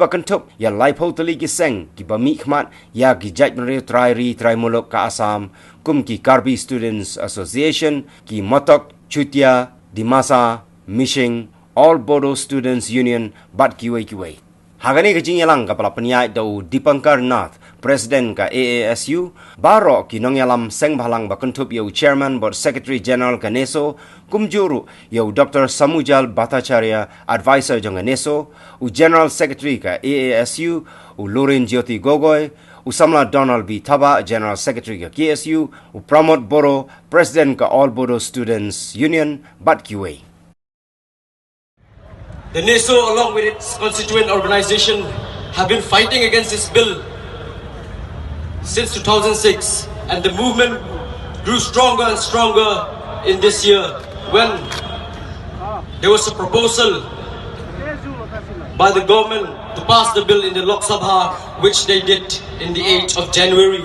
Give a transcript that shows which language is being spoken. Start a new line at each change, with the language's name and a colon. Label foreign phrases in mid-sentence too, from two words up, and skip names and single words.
Khasi: kentup ya lai tali ki seng ki ba mi khmat ya ki jaj rio trai muluk ka Assam kum ki Karbi Students Association ki Motok Chutia Dimasa Mishing All Bodo Students Union bat kiwei Hagani ka jinyalang kapala penyai dau Dipankar Nath, Presiden ka AASU, baro ki nongyalam seng bahalang bakentup yau
English: Chairman board Secretary General
Khasi: ka Neso, kumjuru yau Dr. Samujal Bhattacharya, Advisor jong ka Neso, u
English: General Secretary
Khasi: ka AASU, u Lorin Jyoti Gogoi, u Samla Donald B. Thaba,
English: General Secretary
Khasi: ka KSU, u Pramod Boro, President ka All Bodo Students Union, bat kiwei.
English: The NESO, along with its constituent organization, have been fighting against this bill since 2006, and the movement grew stronger and stronger in this year when there was a proposal by the government to pass the bill in the Lok Sabha, which they did in the 8th of January.